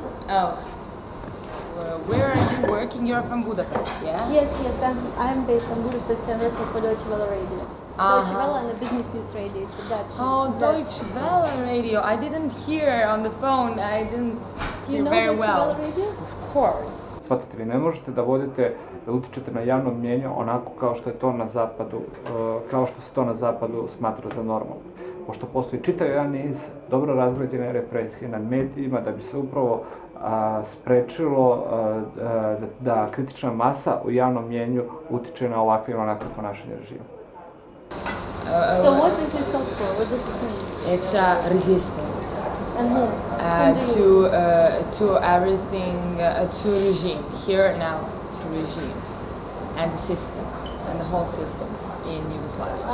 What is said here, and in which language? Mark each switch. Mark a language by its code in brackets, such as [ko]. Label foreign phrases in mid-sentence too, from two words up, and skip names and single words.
[en] Oh. Where are you working? You're from Budapest, yeah? Yes, I'm based in Budapest and working for Deutsche Welle Radio. Deutsche Welle and the Business News Radio. It's a Dutch. Oh, Deutsche Welle Radio. I didn't hear on the phone. I didn't hear very well. Deutsche Welle Radio? Of course. [sr] Shvatite, vi ne možete da utičete na javno mnijenje onako kao što je to na zapadu, kao što se to na zapadu smatra za normalno. Pošto postoji čitav jedan niz dobro razrađene represije nad medijima da bi se upravo sprečilo da kritična masa u javnom mnijenju utiče na ovakve ili onakve ponašanje režima. [en] So what is this all for? What does it mean? It's a resistance. And who? To everything, to regime. Here now, to regime. And the system, and the whole system in Yugoslavia.